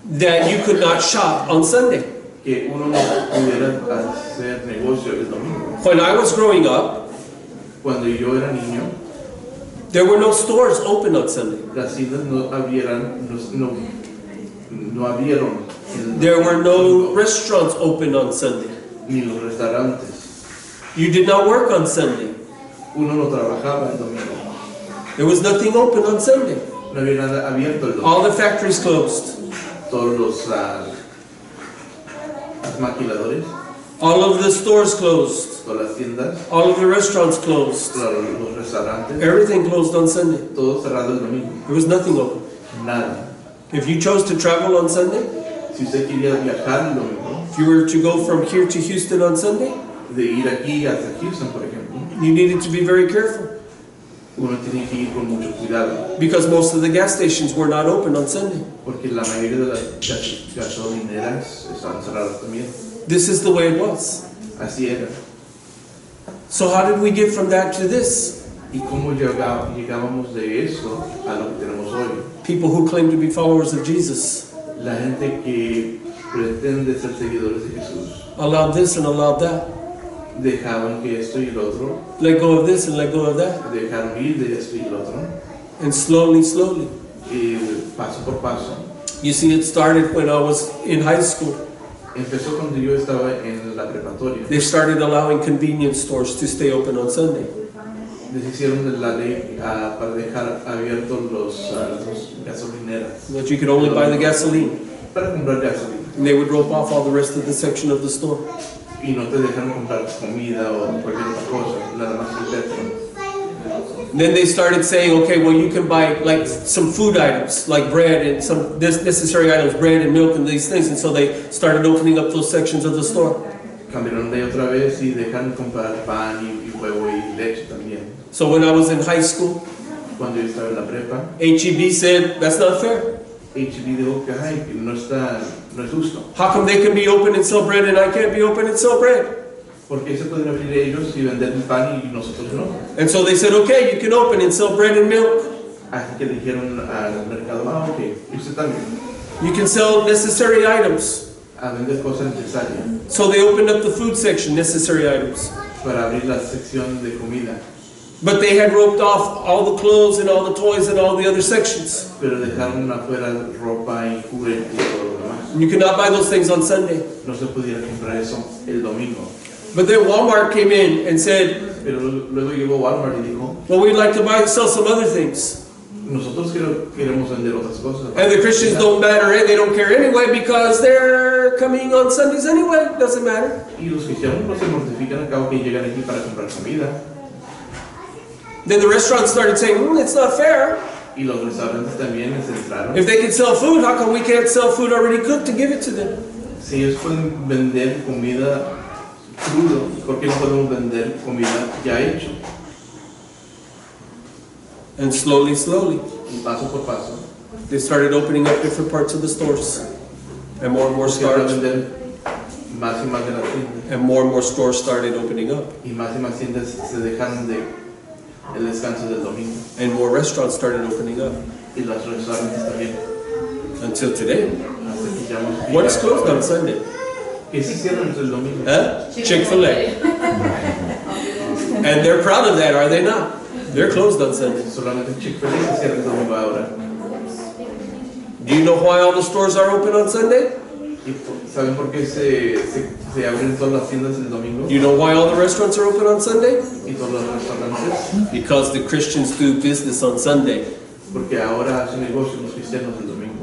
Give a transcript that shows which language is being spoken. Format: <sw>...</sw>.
<en>That you could not shop on Sunday.</en> <es>Que uno no pudiera hacer negocio el domingo.</es> <en>When I was growing up,</en> <es>Cuando yo era niño,</es> <en>there were no stores open on Sunday.</en> <es>las tiendas no abrieron.</es> <en>There were no restaurants open on Sunday.</en> <es>Ni los restaurantes.</es> <en>You did not work on Sunday.</en> <es>Uno no trabajaba el domingo.</es> <en>There was nothing open on Sunday.</en> <es>No había nada abierto el domingo.</es> <en>All the factories closed.</en> <es>Todos los maquiladores,</es> <en>All of the stores closed.</en> <es>todas las tiendas,</es> <en>All of the restaurants closed.</en> <es>los restaurantes,</es> <en>Everything closed on Sunday.</en> <es>todo cerrado el domingo.</es> <en>There was nothing open.</en> <es>Nada.</es> <en>If you chose to travel on Sunday,</en> <es>Si usted quería viajar el domingo,</es> <en>if you were to go from here to Houston on Sunday,</en> <es>de ir aquí hasta Houston, por ejemplo,</es> <en>you needed to be very careful</en> <es>uno tiene que ir con mucho cuidado,</es> <en>because most of the gas stations were not open on Sunday.</en> <es>porque la mayoría de las gasolineras estaban cerradas también.</es> <en>This is the way it was.</en> <es>Así era.</es> <en>So how did we get from that to this?</en> <es>¿Y cómo llegábamos de eso a lo que tenemos hoy?</es> <en>People who claim to be followers of Jesus</en> <es>La gente que pretende ser seguidores de Jesús</es> <en>allowed this and allowed that.</en> <es>dejaban que esto y lo otro,</es> <en>Let go of this and let go of that.</en> <es>dejaron ir de esto y lo otro,</es> <en>And slowly, slowly.</en> <es>y paso por paso.</es> <en>You see, it started when I was in high school.</en> <es>Empezó cuando yo estaba en la preparatoria.</es> <en>They started allowing convenience stores to stay open on Sunday.</en> <es>Deshicieron de la ley para dejar abiertos las gasolineras</es> <en>That you could only buy the gasoline.</en> <es>para comprar gasolina.</es> <en>And they would rope off all the rest of the section of the store.</en> <es>Y no te dejan comprar comida o cualquier otra cosa, nada más el petróleo.</es> <en>And then they started saying, okay, well, you can buy like some food items, like bread and some necessary items, bread and milk and these things. And so they started opening up those sections of the store.</en> <es>Cambiaron de otra vez y dejan comprar pan y huevo y leche también.</es> <en>So when I was in high school,</en> <es>Cuando yo estaba en la prepa,</es> <en>HEB said, that's not fair.</en> <es>HB dijo que ay, que no es justo.</es> <en>How come they can be open and sell bread and I can't be open and sell bread?</en> <es>Porque se pueden abrir ellos y vender el pan y nosotros no.</es> <en>And so they said, okay, you can open and sell bread and milk.</en> <es>Así que dijeron al mercado, ok, y usted también.</es> <en>You can sell necessary items.</en> <es>A vender cosas necesarias.</es> <en>So they opened up the food section, necessary items.</en> <es>Para abrir la sección de comida.</es> <en>But they had roped off all the clothes and all the toys and all the other sections.</en> <es>Pero dejaron afuera ropa y juguetes y todo lo demás.</es> <en>You could not buy those things on Sunday.</en> <es>No se pudiera comprar eso el domingo.</es> <en>But then Walmart came in and said,</en> <es>Pero luego llegó Walmart y dijo,</es> <en>well, we'd like to sell some other things.</en> <es>nosotros queremos vender otras cosas.</es> <en>And the Christians don't matter, they don't care anyway because they're coming on Sundays anyway. Doesn't matter.</en> <es>Y los cristianos no se mortifican al cabo que llegan aquí para comprar comida.</es> <en>Then the restaurants started saying, it's not fair.</en> <es>Y los restaurantes también se entraron.</es> <en>If they can sell food, how come we can't sell food already cooked to give it to them?</en> <es>Si ellos pueden vender comida crudo, ¿por qué no podemos vender comida ya hecho?</es> <en>And slowly,</en> <es>Y paso por paso.</es> <en>they started opening up different parts of the stores. And more</en> <es>Para</es> <en>stores.</en> <es>vender más y más de las tiendas.</es> <en>And more stores started opening up.</en> <es>Y más tiendas se dejaron de el descanso del domingo.</es> <en>And more restaurants started opening up.</en> <es>Y los restaurantes también.</es> <en>Until today.</en> <es>Hasta que ya hemos</es> <en>What's closed on Sunday?</en> <es>Que sí cierran el domingo.</es> <en>Chick-fil-A. And they're proud of that, are they not? They're closed on Sunday.</en> <es>Solamente Chick-fil-A se cierra el domingo ahora.</es> <en>Do you know why all the stores are open on Sunday?</en> <es>¿Y saben por qué se abren todas las tiendas el domingo?</es> <en>Do you know why all the restaurants are open on Sunday?</en> <es>Y todos los restaurantes.</es> <en>Because the Christians do business on Sunday.</en> <es>Porque ahora hacen negocios los cristianos el domingo.</es>